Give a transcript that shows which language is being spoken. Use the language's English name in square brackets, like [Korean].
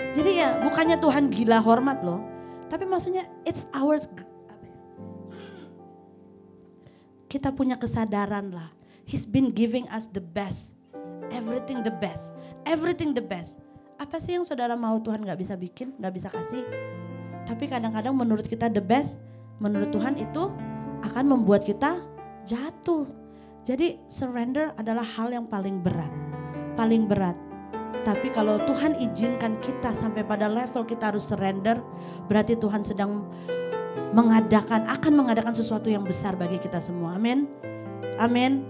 [Indonesian] Jadi ya bukannya Tuhan gila hormat loh. Tapi maksudnya [English] it's ours. [Indonesian] Kita punya kesadaran lah. [English] He's been giving us the best. Everything the best. Everything the best. [Indonesian] Apa sih yang saudara mau Tuhan gak bisa bikin, gak bisa kasih. Tapi kadang-kadang menurut kita [English] the best, [Indonesian] menurut Tuhan itu akan membuat kita jatuh. Jadi surrender adalah hal yang paling berat. Paling berat. Tapi kalau Tuhan izinkan kita sampai pada level kita harus surrender, berarti Tuhan sedang akan mengadakan sesuatu yang besar bagi kita semua. Amin. Amin.